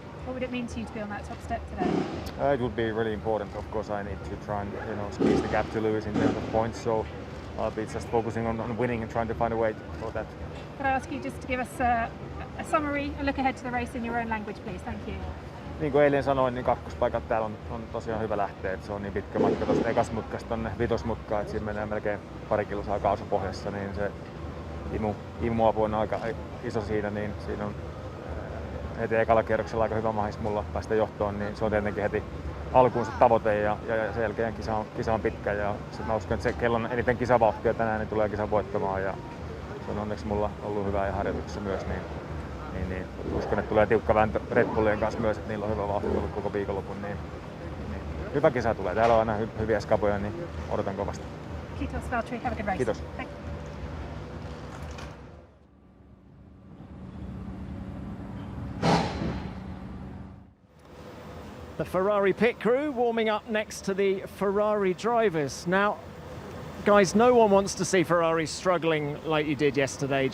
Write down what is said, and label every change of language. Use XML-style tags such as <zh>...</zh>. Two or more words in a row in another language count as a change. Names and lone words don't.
<en>What would it mean to you to be on that top step today? It would be really important. Of course, I need to try and squeeze the gap to Lewis in terms of points. So I'll be just focusing on winning and trying to find a way for that. Could I ask you just to give us a summary, a look ahead to the race in your own language, please? Thank you.</en> <fi>Niin kuin eilen sanoin, niin kakkospaikat täällä on tosiaan hyvä lähteä. Et se on niin pitkä matka tuosta ekasmutkasta tonne vitosmutkaan, että siinä menee melkein pari kilsaa kaasupohjassa, niin se imuapu on aika iso siinä, niin siinä on heti ekalla kierroksella aika hyvä mahis mulla päästä johtoon, niin se on tietenkin heti alkuun se tavoite ja sen jälkeen kisa on pitkä ja mä uskon, että se kellon eniten kisavauhtia tänään niin tulee kisan voittamaan ja se on onneksi mulla ollut hyvää ja harjoituksessa myös, niin uskon, että tulee tiukka vääntö Red Bullien kanssa myös, että niillä on hyvä vauhti ollut koko viikonlopun, niin hyvä kisa tulee. Täällä on aina hyviä skaboja, niin odotan kovasti. Kiitos Valtteri,</fi> <en>have a good race.</en> <fi>Kiitos.</fi> <en>Thank you. The Ferrari pit crew warming up next to the Ferrari drivers. Now, guys, no one wants to see Ferrari struggling like you did yesterday.</en>